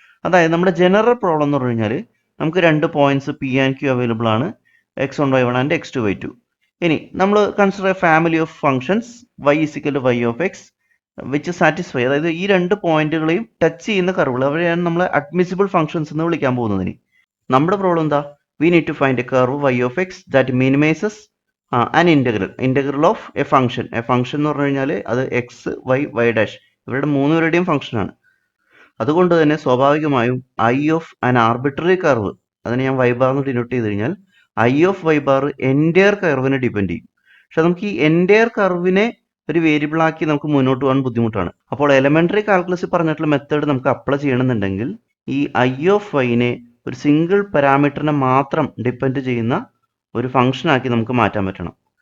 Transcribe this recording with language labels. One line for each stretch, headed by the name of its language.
Malayalam: അതായത് നമ്മുടെ general problem എന്ന് പറഞ്ഞു കഴിഞ്ഞാൽ നമുക്ക് രണ്ട് points P and Q available ആണ്, x1 y1 and x2 y2. ഇനി നമ്മൾ
English: consider a family of functions
Malayalam: y equal to y of x which satisfy, അതായത് ഈ രണ്ട് പോയിന്റുകളെയും ടച്ച് ചെയ്യുന്ന കർവുകൾ അവരെയാണ് നമ്മൾ അഡ്മിസിബിൾ ഫംഗ്ഷൻസ് എന്ന് വിളിക്കാൻ പോകുന്നത്. ഇനി നമ്മുടെ പ്രോബ്ലം എന്താ?
English: we need to find a curve y of x that minimizes an integral of a function
Malayalam: എന്ന് പറഞ്ഞു കഴിഞ്ഞാൽ അത് എക്സ് വൈ വൈ ഡാഷ് ഇവരുടെ മൂന്നുപേരുടെയും ഫംഗ്ഷൻ ആണ്. അതുകൊണ്ട് തന്നെ സ്വാഭാവികമായും I of an arbitrary curve, അതിനെ ഞാൻ വൈ ബാർ എന്ന് ഡിനോട്ട് ചെയ്ത് കഴിഞ്ഞാൽ I of Y bar entire കർവിനെ depend ചെയ്യും. പക്ഷെ നമുക്ക് ഈ എൻറ്റയർ കർവിനെ ഒരു വേരിയബിൾ ആക്കി നമുക്ക് മുന്നോട്ട് പോകാൻ ബുദ്ധിമുട്ടാണ്. അപ്പോൾ എലമെന്ററി കാൽക്കുലസിൽ പറഞ്ഞിട്ടുള്ള മെത്തേഡ് നമുക്ക് അപ്ലൈ ചെയ്യണമെന്നുണ്ടെങ്കിൽ ഈ ഐ ഓഫ് വൈനെ ഒരു സിംഗിൾ പാരാമീറ്ററിനെ മാത്രം ഡിപ്പെൻഡ് ചെയ്യുന്ന ഒരു ഫംഗ്ഷൻ ആക്കി നമുക്ക് മാറ്റാൻ പറ്റണം.